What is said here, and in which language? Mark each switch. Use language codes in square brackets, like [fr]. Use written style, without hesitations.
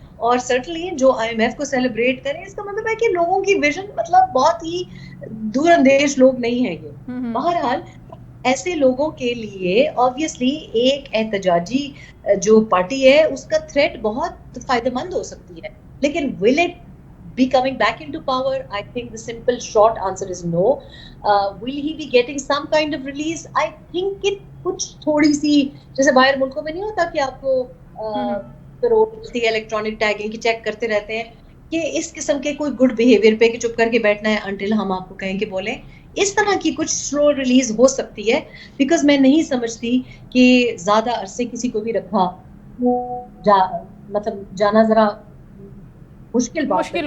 [ur] اور سرٹنلی جو I am F کو سیلیبریٹ کریں, اس کا مطلب ہے کہ لوگوں کی ویژن مطلب بہت ہی دور اندیش لوگ نہیں ہیں یہ. بہرحال ایسے لوگوں کے لیے obviously ایک احتجاجی جو پارٹی ہے اس کا تھریٹ بہت فائدہ مند ہو سکتی ہے. لیکن [en] will it be coming back into power? I think the simple short answer is no. Will he be getting some kind of release? I think it [ur] کچھ تھوڑی سی, جیسے باہر ملکوں میں نہیں ہوتا کہ آپ کو الیکٹرانک ٹیگنگ کی چیک کرتے رہتے ہیں, کہ اس قسم کے کوئی گڈ بیہیویئر پہ کہ چپ کر کے بیٹھنا ہے انٹل ہم آپ کو کہیں کہ بولیں. اس طرح کی کچھ سلو ریلیز ہو سکتی ہے, بیکاز میں نہیں سمجھتی کہ زیادہ عرصے کسی کو بھی رکھا مطلب جانا ذرا مشکل